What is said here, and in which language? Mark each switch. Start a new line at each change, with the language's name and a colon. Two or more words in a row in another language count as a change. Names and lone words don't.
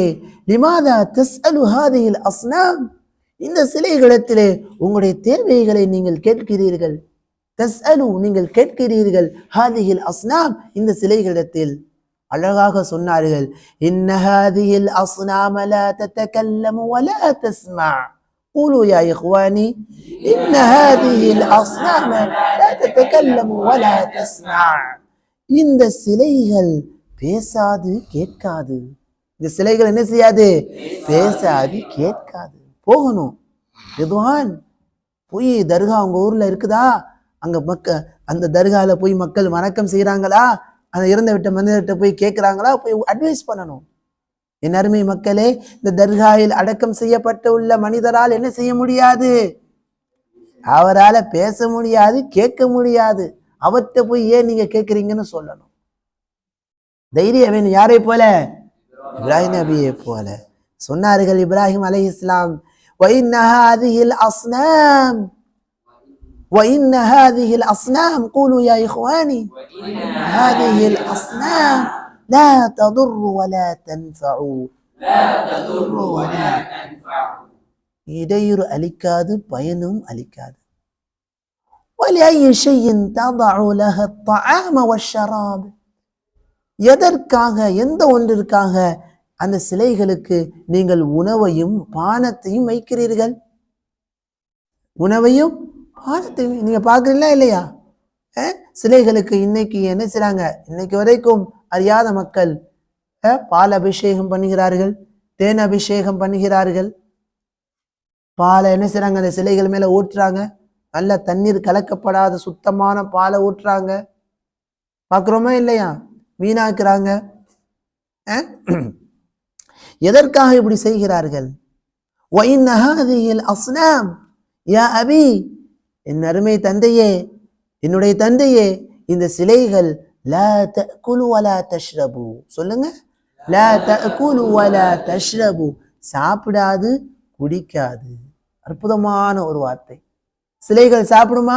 Arabic: لماذا تسأل هذه الأصنام,
Tamil: இந்த சிலைகளிடத்திலே உங்களுடைய தேவைகளை நீங்கள் கேட்கிறீர்கள். தஸ்அலு, நீங்கள் கேட்கிறீர்கள்.
Arabic: هذه الأصنام,
Tamil: இந்த சிலைகளிடத்தில். அழகாக சொன்னார்கள்,
Arabic: إن هذه الأصنام لا تتكلم ولا تسمع. قولوا يا إخواني إن هذه الأصنام لا تتكلم ولا تسمع.
Tamil: இந்த சிலைகள் பேசாது கேட்காது. இந்த சிலைகள் என்ன செய்யாது? பேசாது கேட்காது. போகணும். ரிதுவான், போய் தர்கா உங்க ஊர்ல இருக்குதா? அங்க அந்த தர்கால போய் மக்கள் வணக்கம் செய்யறாங்களா? அந்த இறந்து விட்ட மனிதர்கிட்ட போய் கேட்கிறாங்களா? போய் அட்வைஸ் பண்ணணும். என் அருமை மக்களே, இந்த தர்காயில் அடக்கம் செய்யப்பட்ட உள்ள மனிதரால் என்ன செய்ய முடியாது? அவரால பேச முடியாது, கேட்க முடியாது. அவர்கிட்ட போய் ஏன் நீங்க கேட்கிறீங்கன்னு சொல்லணும். தைரியம் வேணும். யாரை போல? இப்ராஹிம் நபியை போல. சொன்னார்கள் இப்ராஹிம் அலைஹிஸ்ஸலாம்,
Arabic: وَإِنَّ هَذِهِ الْأَصْنَامِ وَإِنَّ هَذِهِ الْأَصْنَامِ قُولُوا يَا إِخْوَانِي هَذِهِ الْأَصْنَامِ لَا تَضُرُّ وَلَا تَنْفَعُ.
Tamil: இடையூறு அளிக்காது, பயனும் அளிக்காது.
Arabic: وَلِأَيِّ شَيْءٍ تَضَعُ لَهَا الطَّعَامَ وَالشَّرَابَ,
Tamil: எதற்காக, எந்த ஒன்றிற்காக அந்த சிலைகளுக்கு நீங்கள் உணவையும் பானத்தையும் வைக்கிறீர்கள்? உணவையும் பானத்தையும் நீங்க பாக்குறீங்களா இல்லையா? சிலைகளுக்கு இன்னைக்கு என்ன செய்றாங்க? இன்னைக்கு வரைக்கும் அறியாத மக்கள் பால் அபிஷேகம் பண்ணுகிறார்கள், தேன் அபிஷேகம் பண்ணுகிறார்கள். பாலை என்ன செய்றாங்க? அந்த சிலைகள் மேல ஊற்றுறாங்க. நல்ல தண்ணீர் கலக்கப்படாத சுத்தமான பாலை ஊற்றுறாங்க. பாக்குறோமா இல்லையா? வீணாக்குறாங்க. எதற்காக இப்படி செய்கிறார்கள்?
Arabic: وَإِنَّ هَذِهِ الْأَصْنَامِ يَا أَبِي,
Tamil: என் அருமை தந்தையே, என்னுடைய தந்தையே, இந்த சிலைகள்
Arabic: لا تأكل ولا تشرب,
Tamil: சொல்லுங்க,
Arabic: لا تأكل ولا تشرب,
Tamil: சாப்பிடாது குடிக்காது. அற்புதமான ஒரு வார்த்தை. சிலைகள் சாப்பிடுமா?